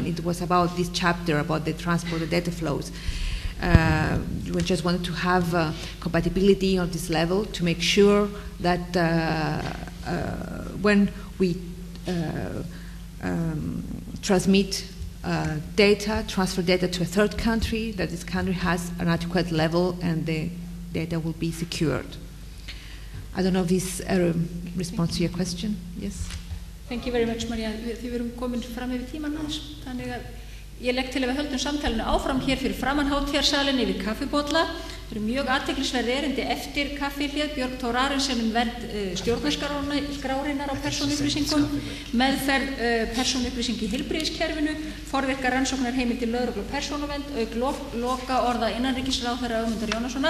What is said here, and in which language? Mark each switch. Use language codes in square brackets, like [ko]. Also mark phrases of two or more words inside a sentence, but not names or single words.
[en] It was about this chapter about the transport of data flows. We just wanted to have compatibility on this level to make sure that when we transmit transfer data to a third country, that this country has an adequate level and the data will be secured. I don't know if this responds to your question. Yes. Thank you very much, Maria. [is] Þið erum komin fram yfir tíman hans, þannig að ég legg til að við höldum samtalinu áfram hér fyrir framan hátíðarsalinn yfir kaffibolla. Það eru mjög athyglisverð erindi eftir kaffihléð, Björg Thor Arensen vernd stjórnarskrárinnar á persónuupplýsingum, meðferð persónuupplýsinga í heilbrigðiskerfinu, forvirkar rannsóknarheimildir lögreglu og persónuvernd, auk loka orða innanríkisráðherra Ögmundar Jónassonar.